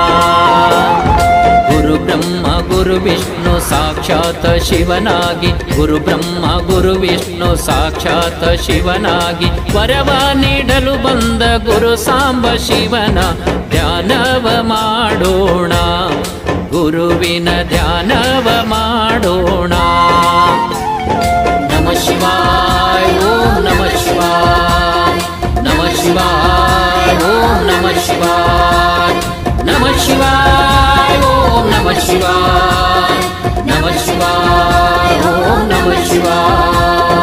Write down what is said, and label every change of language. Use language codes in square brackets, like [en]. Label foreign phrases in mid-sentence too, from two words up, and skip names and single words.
[kn] ಗುರು ಬ್ರಹ್ಮ ಗುರು ವಿಷ್ಣು ಸಾಕ್ಷಾತ್ ಶಿವನಾಗಿ, ಗುರು ಬ್ರಹ್ಮ ಗುರು ವಿಷ್ಣು ಸಾಕ್ಷಾತ್ ಶಿವನಾಗಿ ವರವ ನೀಡಲು ಬಂದ ಗುರು ಸಾಂಬ ಶಿವನ ಧ್ಯಾನವ ಮಾಡೋಣ, ಗುರುವಿನ ಧ್ಯಾನವ ಮಾಡೋಣ. [sa] ನಮಃ ಶಿವಾಯ ಓಂ ನಮಃ ಶಿವಾಯ, ನಮಃ ಶಿವಾಯ ಓಂ ನಮಃ ಶಿವಾಯ, ನಮಃ ಶಿವಾಯ ಓಂ ನಮಃ ಶಿವಾಯ, ನಮಃ ಶಿವಾಯ ಓಂ ನಮಃ ಶಿವಾಯ.